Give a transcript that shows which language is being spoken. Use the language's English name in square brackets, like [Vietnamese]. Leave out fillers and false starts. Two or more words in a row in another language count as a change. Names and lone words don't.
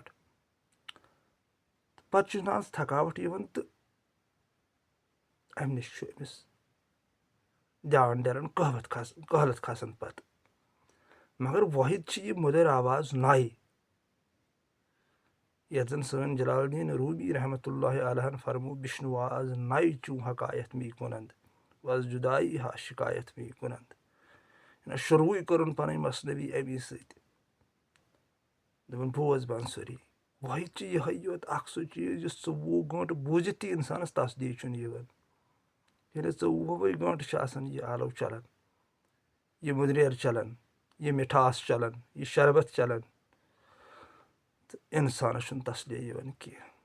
[Kashmiri] پتہٕ چھُ انسانس تھکاوٹ یِوان تہٕ امہِ نِش چھُ أمِس دیان ڈران قحلت کھسان پتہٕ. مگر وٲحد چھِ یہِ مٔدٕر آواز نایہِ یتھ زن سٲنۍ جلال الدین روٗمی [Arabic] رحمتہ اللہ علیہن [Kashmiri] فرمو [Persian] بِشنواز نایہِ چوٗ حکایت می کُنند وز جُدایی ہا شکایت می کُنند. [Kashmiri] شروٗعٕے کوٚرُن پنٕنۍ مثنوی امی سۭتۍ. دوٚپُن بوز بنسُری. وٲحد چھِ یِہوے یوت اکھ سُہ چیٖز یُس 24 گٲنٛٹہٕ بوٗزِتھ تہِ انسانس تصدیٖق چھُنہٕ یِوان. ییٚلہِ 24 گٲنٛٹہٕ چھِ آسان یہِ آلو چلان، یہِ مُدریر چلان، یہِ مِٹھاس چلان، یہِ شربت چلان، تہٕ انسانس چھُنہٕ تسلیہ یِوان کینٛہہ.